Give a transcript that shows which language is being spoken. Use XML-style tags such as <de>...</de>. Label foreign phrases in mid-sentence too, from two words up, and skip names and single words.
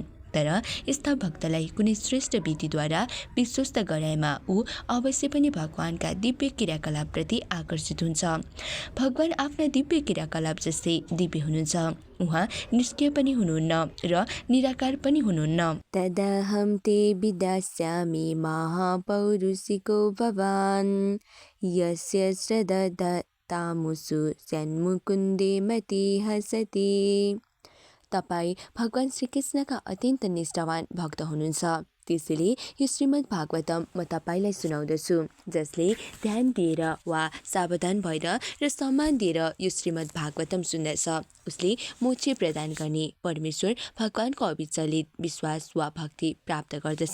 <ne>तर यस्ता भक्तलाई कुनै श्रेष्ठ विधिद्वारा विश्वस्त गराएमा ऊ अवश्य पनि भगवानका दिव्य क्रियाकलापप्रति आकर्षित हुन्छ। भगवान आफ्ना दिव्य क्रियाकलाप जस्तै दिव्य हुनुहुन्छ। उहाँ निष्क्रिय पनि हुनुहुन्न र निराकार पनि हुनुहुन्न।</ne> <sa>तदहं ते विदास्यामि महापौरुषिको भवान् यस्य श्रद्धतामुषु सन्मुकुन्दे मति हसति।</sa> <ne>तपाईँ भगवान श्रीकृष्णका अत्यन्त निष्ठावान भक्त हुनुहुन्छ। त्यसैले यो श्रीमद् भागवतम म तपाईँलाई सुनाउँदछु, जसले ध्यान दिएर वा सावधान भएर र सम्मान दिएर यो श्रीमद् भागवतम सुन्दछ उसले मोक्ष प्रदान गर्ने परमेश्वर भगवानको अविचलित विश्वास वा भक्ति प्राप्त गर्दछ।</ne>